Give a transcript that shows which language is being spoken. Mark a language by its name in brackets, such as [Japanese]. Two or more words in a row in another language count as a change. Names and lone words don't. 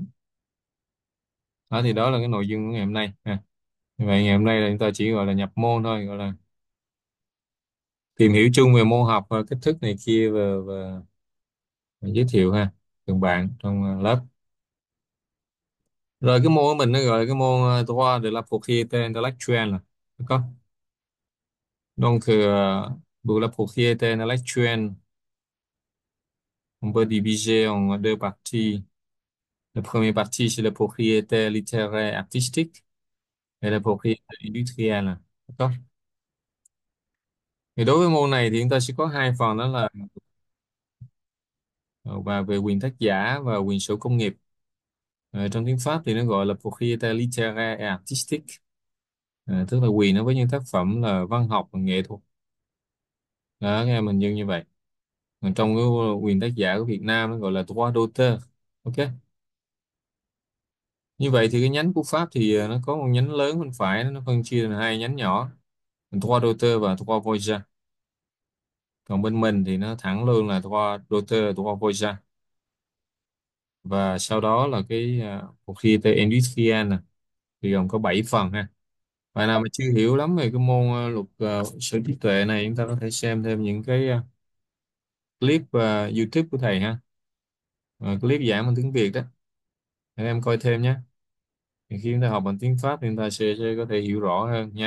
[Vietnamese] Đó thì đó là cái nội dung của ngày hôm nay ha. Như vậy ngày hôm nay là chúng ta chỉ gọi là nhập môn thôi, gọi là tìm hiểu chung về môn học và cách thức này kia và giới thiệu ha từng bạn trong lớp. Rồi cái môn của mình nó gọi là cái môn [French] droit de la propriété intellectuelle. D'accord? Donc pour la propriété intellectuelle, on peut diviser en deux parties. La première partie, c'est la propriété littéraire artistique et la propriété industrielle. D'accord? [Vietnamese] Thì đối với môn này thì chúng ta sẽ có hai phần, đó là và về quyền tác giả và quyền sở công nghiệp. Trong tiếng Pháp thì nó gọi là [French] propriété littéraire et artistique. [Vietnamese] Tức là quyền đối với những tác phẩm là văn học và nghệ thuật. Đó, nghe mình như vậy. Còn trong cái quyền tác giả của Việt Nam nó gọi là [French] droit d'auteur. [Vietnamese] Ok. Như vậy thì cái nhánh của Pháp thì nó có một nhánh lớn bên phải, nó phân chia thành hai nhánh nhỏ, [French] droit d'auteur [Vietnamese] và [French] droit voisin. [Vietnamese] Còn bên mình thì nó thẳng luôn là [French] droit d'auteur, droit voisin. [Vietnamese] Và sau đó là cái [French] propriété industrielle [Vietnamese] nè, thì gồm có 7 phần ha. Bài nào mà chưa hiểu lắm về cái môn luật sở trí tuệ này, chúng ta có thể xem thêm những cái clip YouTube của thầy ha. Clip giảng bằng tiếng Việt đó, để em coi thêm nhé. Thì khi chúng ta học bằng tiếng Pháp thì chúng ta sẽ có thể hiểu rõ hơn nhé.